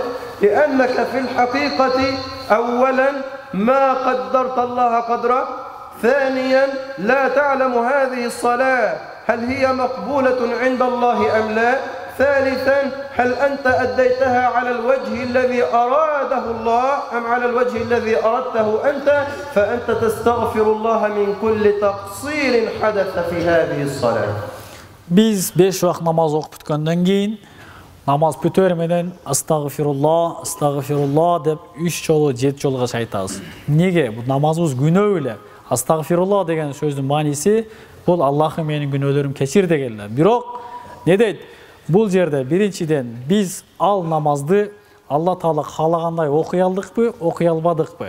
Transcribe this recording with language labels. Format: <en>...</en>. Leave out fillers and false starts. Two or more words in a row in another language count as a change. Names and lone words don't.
<ar>لأنك في الحقيقة أولا ما قدرت الله قدره، ثانيا لا تعلم هذه الصلاة هل هي مقبولة عند الله أم لا، ثالثا هل أنت أديتها على الوجه الذي أراده الله أم على الوجه الذي أردته أنت، فأنت تستغفر الله من كل تقصير حدث في هذه الصلاة.</ar> <ky>Биз 5 вакт намаз окуп бүткөндөн кийин namaz бүтөр менен астагфирулла, астагфирулла деп 3 жолу 7 жолга айтабыз. Неге? Бу намазыбыз күнөө эле. Астагфирулла деген сөздүн мааниси бул Аллахым менин күнөөлөрүм кечир деген эле. Бирок не дейт? Бул жерде биринчиден биз ал намазды Алла Таала каалагандай окуй алдыкпы, окуй албадыкпы?</ky>